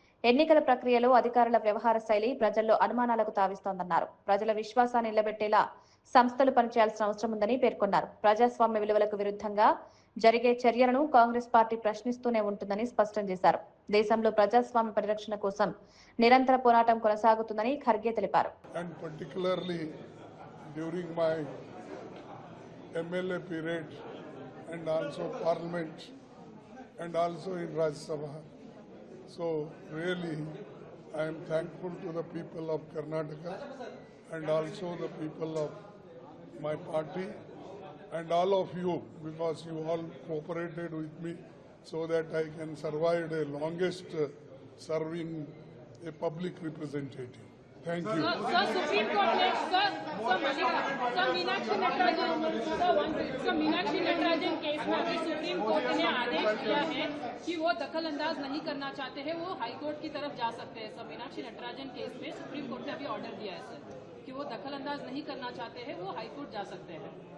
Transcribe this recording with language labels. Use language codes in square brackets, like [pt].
[te] ఎన్నికల ప్రక్రియలో అధికారుల వ్యవహార శైలి ప్రజల్లో అనుమానాలకు తావిస్తోందన్నారు. ప్రజల విశ్వాసాన్ని నిలబెట్టేలా సంస్థలు పనిచేయాల్సిన అవసరం ఉందని పేర్కొన్నారు. ప్రజాస్వామ్య విలువలకు విరుద్ధంగా జరిగే చర్యలను కాంగ్రెస్ పార్టీ ప్రశ్నిస్తూనే ఉంటుందని స్పష్టం చేశారు. దేశంలో ప్రజాస్వామ్య పరిరక్షణ కోసం నిరంతర పోరాటం కొనసాగుతుందని ఖర్గే తెలిపారు. [en] And particularly during my MLA period and also Parliament and also in Rajya Sabha. So really I am thankful to the people of Karnataka and also the people of my party and all of you, because you all cooperated with me so that I can survive the longest serving a public representative. Thank you. [hi] Sir, Supreme Court ने sir Meenakshi Natarajan case में अभी supreme court ने आदेश दिया है कि वो दखल अंदाज नहीं करना चाहते हैं, वो हाई कोर्ट की तरफ जा सकते हैं. सर, मीनाक्षी नटराजन केस में सुप्रीम कोर्ट ने अभी ऑर्डर दिया है सर कि वो दखल अंदाज नहीं करना चाहते हैं, वो हाई कोर्ट जा सकते हैं.